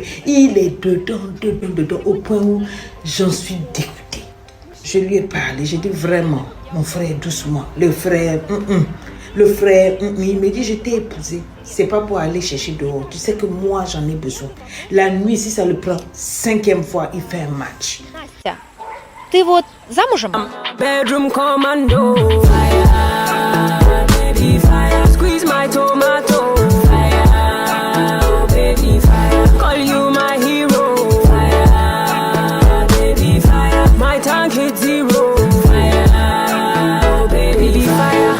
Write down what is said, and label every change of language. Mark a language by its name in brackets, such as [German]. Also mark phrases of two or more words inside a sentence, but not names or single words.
[French] Il est dedans, au point où j'en suis dégoûtée. Je lui ai parlé, j'ai dit vraiment, mon frère, doucement. Le frère, il me dit, je t'ai épousé. C'est pas pour aller chercher dehors. Tu sais que moi, j'en ai besoin. La nuit, si ça le prend 5e fois, il fait un match. [Russian] Настя, ты вот замужем? [English] Bedroom commando. Fire, baby, fire. Squeeze my tomato. Fire, baby, fire. Call you my hero. Fire, baby, fire. My tank hit 0. Fire, baby, fire.